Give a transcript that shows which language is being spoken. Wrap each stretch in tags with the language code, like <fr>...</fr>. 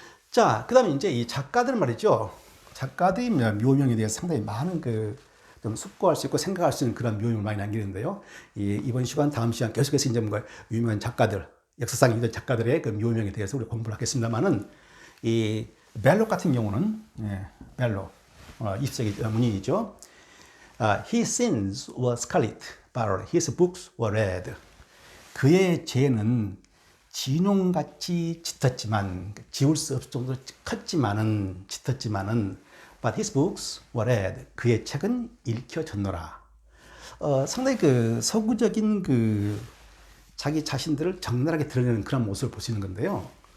<ko>자, 그 다음에 이제 이 작가들 말이죠. 작가들의 묘명에 대해서 상당히 많은 좀 숙고할 수 있고 생각할 수 있는 그런 묘명을 많이 남기는데요. 이번 시간, 다음 시간 계속해서 이제 뭔가 유명한 작가들, 역사상에 있는 작가들의 그 묘명에 대해서 우리 공부를 하겠습니다만은 이 벨록 같은 경우는 벨록 20세기 문인이죠.</ko> <en>His sins were scarlet, but his books were red.</en> <ko>그의 죄는 진홍같이 짙었지만 지울 수 없을 정도로 짙었지만은</ko> <en>but his books were red.</en> <ko>그의 책은 읽혀졌노라. 상당히 그 서구적인 자기 자신들을 적나라하게 드러내는 그런 모습을 볼 수 있는 건데요.</ko>